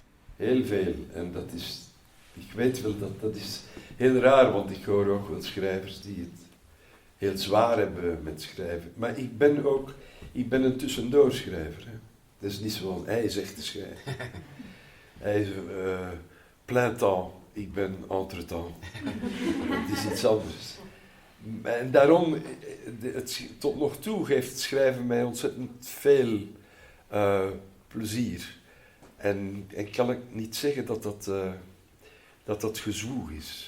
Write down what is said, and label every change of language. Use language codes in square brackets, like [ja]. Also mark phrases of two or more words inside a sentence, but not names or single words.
[nl] Heel veel. En dat is... Ik weet wel dat is heel raar, want ik hoor ook wel schrijvers die het heel zwaar hebben met schrijven. Maar ik ben een tussendoorschrijver. Hè. Dat is niet zoals hij zegt te schrijven. Hij is [fr] plein temps, [nl] ik ben entre-temps. Het is iets anders. En daarom, tot nog toe geeft het schrijven mij ontzettend veel plezier. En kan ik niet zeggen dat gezwoeg is.